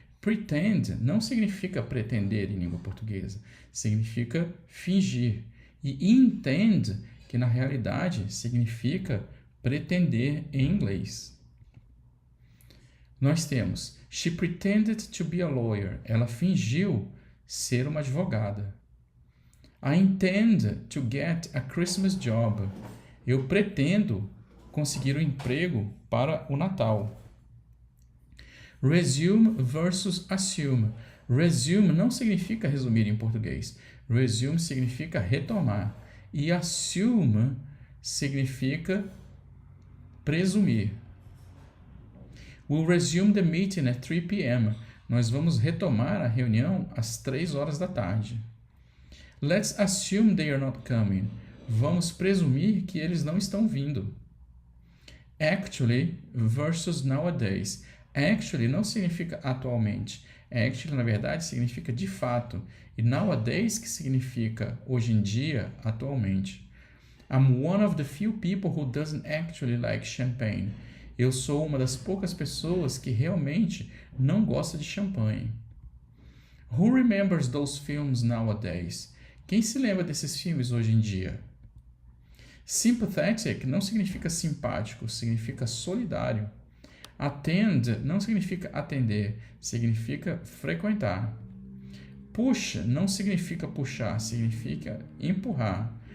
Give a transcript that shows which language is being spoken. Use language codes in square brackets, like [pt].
[pt] Pretend não significa pretender em língua portuguesa, significa fingir. E intend, que na realidade significa pretender em inglês. Nós temos [en] she pretended to be a lawyer. [pt] Ela fingiu ser uma advogada. [en] I intend to get a Christmas job. [pt] Eu pretendo conseguir um emprego para o Natal. Resume versus assume. Resume não significa resumir em português. Resume significa retomar. E assume significa presumir. [en] We'll resume the meeting at 3 p.m. [pt] Nós vamos retomar a reunião às 3 horas da tarde. [en] Let's assume they are not coming. [pt] Vamos presumir que eles não estão vindo. [en] Actually versus nowadays. [pt] Actually não significa atualmente. Actually, na verdade, significa de fato. E nowadays, que significa hoje em dia, atualmente. [en] I'm one of the few people who doesn't actually like champagne. [pt] Eu sou uma das poucas pessoas que realmente não gosta de champanhe. [en] Who remembers those films nowadays? [pt] Quem se lembra desses filmes hoje em dia? Sympathetic não significa simpático, significa solidário. Attend não significa atender, significa frequentar. Push não significa puxar, significa empurrar.